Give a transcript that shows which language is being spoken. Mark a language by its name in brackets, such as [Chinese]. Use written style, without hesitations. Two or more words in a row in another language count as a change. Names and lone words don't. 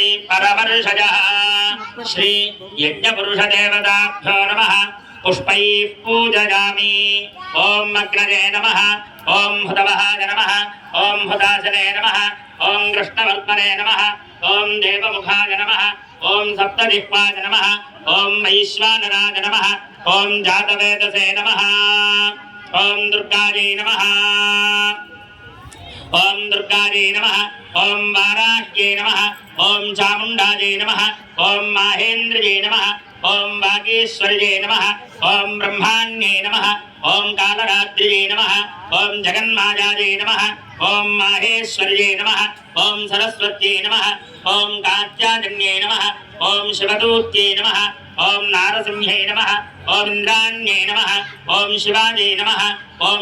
[Sanskrit] परमर्षयः श्री यज्ञपुरुषदेवताभ्यो नमः पुष्पैः पूजयामि ॐ अग्नये नमः ॐ हुतवहाय नमः ॐ हुताशने नमः ॐ कृष्णवर्त्मने नमः ॐ देवमुखाय नमः ॐ सप्तजिह्वाय नमः ॐ वैश्वानराय नमः ॐ जातवेदसे नमः ॐ दुर्गायै नमः ॐ दुर्गायै नमः ॐ वाराह्यै नमः ॐ चामुण्डायै नमः ॐ माहेन्द्रयै नमः ॐ वागीश्वर्यै नमः ॐ ब्रह्माण्यै नमः ఓం కాళరాత్రియే నమః ఓం జగన్మాయాయే నమః ఓం మాహేశ్వర్యే నమః ఓం సరస్వత్యే నమః ఓం కాత్యాయన్యే నమః ఓం శివదూత్యే నమః ఓం నారసింహే నమః ఓం ఇంద్రాణ్యే నమః ఓం శివాయే నమః ఓం